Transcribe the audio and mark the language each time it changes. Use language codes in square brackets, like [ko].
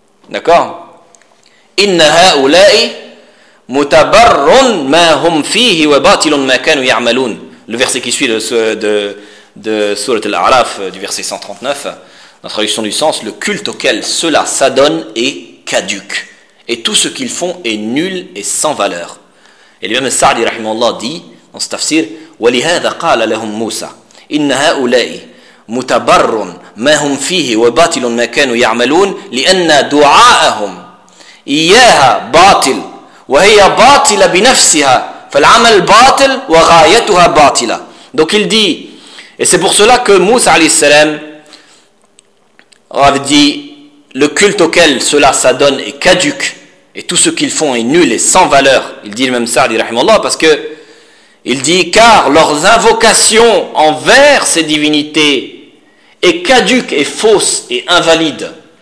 [fr] D'accord ? [ar] إِنَّ هَؤُلَاءِ مُتَبَرٌّ مَا هُمْ فِيهِ وَبَاطِلٌ مَا كَانُوا يَعْمَلُونَ. [fr] Le verset qui suit de Surat al-A'raf, du verset 139, dans la traduction du sens, le culte auquel cela s'adonne est caduque, et tout ce qu'ils font est nul et sans valeur. Et l'imam Sa'di rahimallah dit dans ce tafsir, [ar] وَلِهَذَا قَالَ لَهُمْ مُوسَى إِنَّ هَؤُلَاءِ مُتَبَرٌّ مَا هُمْ فِيهِ وَبَاطِلٌ مَا كَانُوا يَعْمَلُونَ لِأَنَّ دُعَاءَهُمْ إِيَّاهَا بَاطِلٌ وَهِيَ بَاطِلَ بِنَفْسِهَا فَالْعَمَلُ بَاطِلٌ وَغَايَتُهَا بَاطِلَة. [fr] Donc il dit, et c'est pour cela que Moussa alayhi salam avait dit, le culte auquel cela s'adonne est caduque, et tout ce qu'ils font est nul et sans valeur. Il dit le même Sa'di rahimallah, parce que il dit, car leurs invocations envers ces divinités est caduque et fausse et invalide.